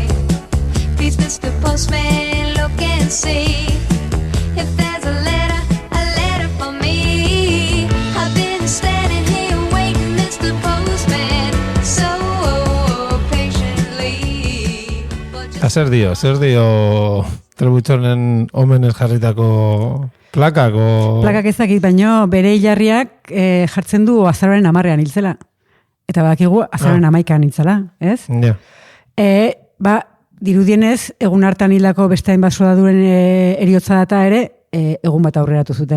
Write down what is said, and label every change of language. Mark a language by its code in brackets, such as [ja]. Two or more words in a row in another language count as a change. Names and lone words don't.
[en] Please, Mr. Postman, look and see if there's a letter for me. I've been standing here waiting, Mr. Postman, so patiently. [eu] Zer dio Trebuxonen omenez jarritako plakak? Plakak ezakit, baino bere hilarriak jartzen du azaroaren 10ean hiltzela. Eta badakigu azaroaren 11ean hiltzela, ez? Ja. Dirudienez, egun hartan hilako beste hainbat soldaduren eriotza data ere, egun bat aurreratu zuten.